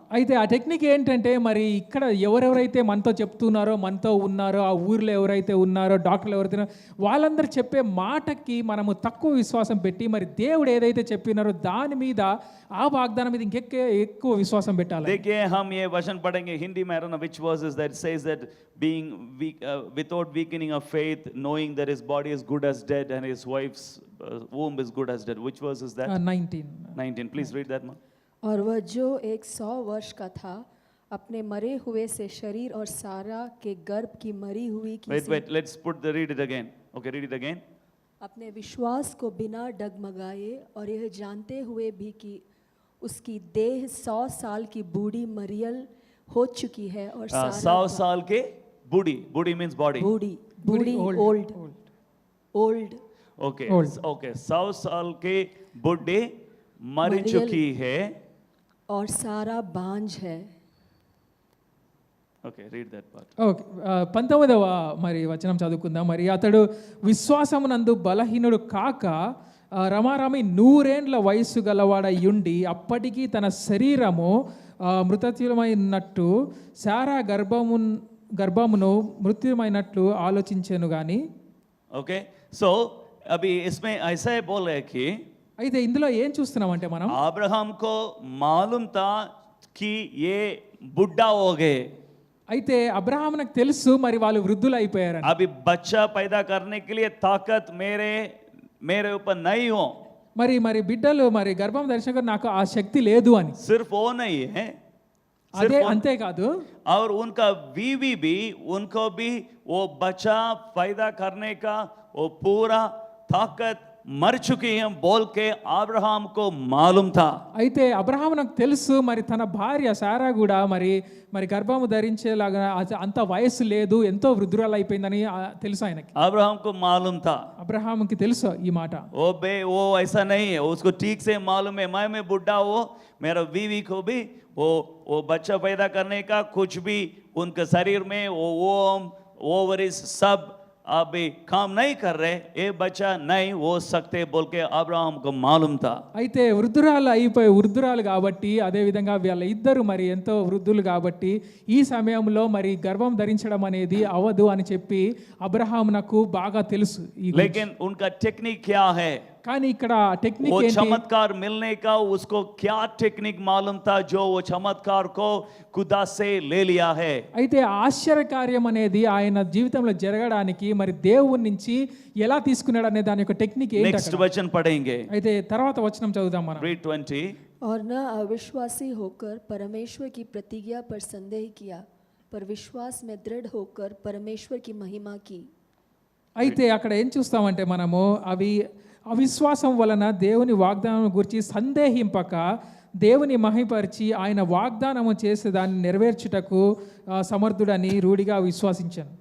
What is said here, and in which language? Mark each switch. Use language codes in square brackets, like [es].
[te] అయితే ఆ టెక్నిక్ ఏంటంటే మరి ఇక్కడ ఎవరెవరైతే మనతో చెప్తున్నారో, మనతో ఉన్నారో, ఆ ఊర్లో ఎవరైతే ఉన్నారో, డాక్టర్లు ఎవరైతే వాళ్ళందరూ చెప్పే మాటకి మనము తక్కువ విశ్వాసం పెట్టి మరి దేవుడు ఏదైతే చెప్పినారో దాని మీద ఆ వాగ్దానం మీద ఎక్కువ విశ్వాసం పెట్టాలి. [hi] देखिए हम ये वचन पढ़ेंगे हिंदी में, [en] I don't know which verse is that says that being weak, without weakening of faith, knowing that his body is good as dead and his wife's womb is good as dead. Which verse is that? 19. Please read that man. [hi] और वह जो 100 वर्ष का था अपने मरे हुए से शरीर और सारा के गर्भ की मरी हुई की [en] Wait, let's read it again. Okay, read it again. [hi] अपने विश्वास को बिना डगमगाए और यह जानते हुए भी कि उसकी देह 100 साल की बूढ़ी मरियल हो चुकी है और 100 साल के बूढ़ी [en] means body. [hi] बूढ़ी ओल्ड Okay, 100 साल के बूढ़े मर चुकी है और सारा बांझ है. [en] Okay, read that part. [te] Okay, 19వ మరి వచనం చదువుకుందాం. మరి అతడు విశ్వాసమునందు బలహీనుడు కాక రమారమి 100 ఏండ్ల వయస్సు గలవాడయుండి అప్పటికి తన శరీరము మృతతుల్యమైనట్టు శారా గర్భమును మృత్యుమైనట్లు ఆలోచించాను గాని. [hi] ఓకే, సో अभी इसमें ऐसा ही बोल रहे कि [te] అయితే ఇందులో ఏం చూస్తున్నామంటే మనం [hi] अब्राहम को मालूम था कि ये बुढ़ा हो गए. [te] అయితే అబ్రహామునకు తెలుసు మరి వాళ్ళు వృద్ధులు అయిపోయారని. [hi] अभी बच्चा पैदा करने के लिए ताकत मेरे ऊपर नहीं हो. [te] మరి బిడ్డలు మరి గర్భం ధరించక నాకు ఆ శక్తి లేదు అని. [hi] सिर्फ वो नहीं है, [te] అదే అంతేకాదు [hi] और उनका बीवी भी, उनको भी वो बच्चा पैदा करने का वो पूरा ताकत मर चुकी है बोल के अब्राहम को मालूम था. [te] అయితే అబ్రహామునకు తెలుసు మరి తన భార్య సారా కూడా మరి గర్భము ధరించేలాగా అంత వయస్సు లేదు, ఎంతో వృద్ధురాలు అయిపోయిందని తెలుసు ఆయనకి. [hi] अब्राहम को मालूम था. [te] అబ్రహాముకి తెలుసు ఈ మాట. [hi] वो ऐसा नहीं है, उसको ठीक से मालूम है मैं बुढ़ा हो, मेरा बीवी को भी वो बच्चा पैदा करने का कुछ भी उनके शरीर में वो ओवरीज सब अभी काम नहीं कर रहे, ये बच्चा नहीं हो सकते बोल के अब्राहम को मालूम था. [te] అయితే వృద్ధురాలు కాబట్టి అదే విధంగా వీళ్ళ ఇద్దరు మరి ఎంతో వృద్ధులు కాబట్టి ఈ సమయంలో మరి గర్భం ధరించడం అనేది అవదు అని చెప్పి అబ్రహామునకు బాగా తెలుసు. [hi] लेकिन उनका टेक्निक क्या है? [te] కానీ ఇక్కడ టెక్నిక్ [hi] वो [te] ఏంటి? [hi] चमत्कार मिलने का उसको क्या टेक्निक मालूम था जो वो चमत्कार को खुदा से ले लिया है. [te] అయితే ఆశ్చర్యకార్యం అనేది ఆయన జీవితంలో జరగడానికి మరి దేవుని నుంచి ఎలా తీసుకున్నాడు అనే దాని యొక్క టెక్నిక్ ఏంటి? [hi] नेक्स्ट वचन पढ़ेंगे. [te] అయితే తర్వాత వచనం చదువుదాం మనం. [en] Read 20. [hi] और न अविश्वासी होकर परमेश्वर की प्रतिज्ञा पर संदेह किया, पर विश्वास में दृढ़ होकर परमेश्वर की महिमा की. [te] అయితే అక్కడ ఏం చూస్తామంటే మనము అవిశ్వాసం వలన దేవుని వాగ్దానం గురించి సందేహింపక దేవుని మహిమపరిచి ఆయన వాగ్దానము చేసే దాన్ని నెరవేర్చుటకు సమర్థుడని రూఢిగా విశ్వసించాను.